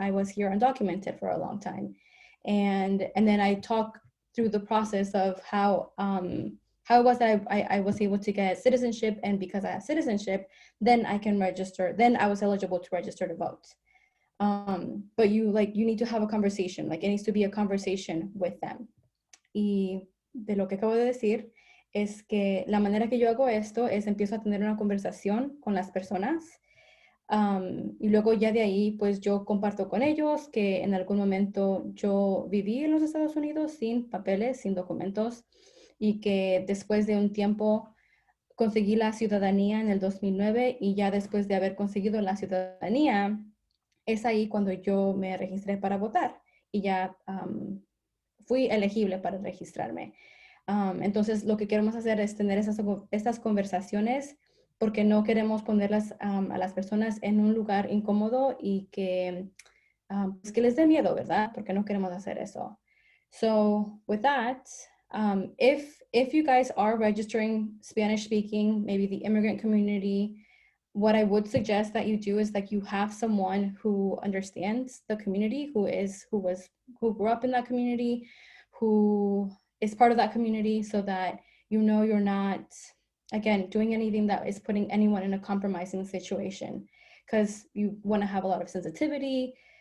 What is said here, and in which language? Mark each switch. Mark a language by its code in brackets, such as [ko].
[en] I was here undocumented for a long time. And then I talk through the process of how it was that I was able to get citizenship. And because I have citizenship, then I can register. Then I was eligible to register to vote. But you need to have a conversation. Like it needs to be a conversation with them. [es] Y de lo que acabo de decir es que la manera que yo hago esto es empiezo a tener una conversación con las personas y luego ya de ahí pues yo comparto con ellos que en algún momento yo viví en los Estados Unidos sin papeles, sin documentos y que después de un tiempo conseguí la ciudadanía en el 2009 y ya después de haber conseguido la ciudadanía es ahí cuando yo me registré para votar y ya fui elegible para registrarme. Entonces, lo que queremos hacer es tener estas conversaciones porque no queremos ponerlas a las personas en un lugar incómodo y pues que les dé miedo, ¿verdad? Porque no queremos hacer eso. [en] So, with that, if you guys are registering Spanish speaking, maybe the immigrant community, what I would suggest that you do is that you have someone who understands the community, who grew up in that community, who is part of that community, so that you're not, again, doing anything that is putting anyone in a compromising situation, because you want to have a lot of sensitivity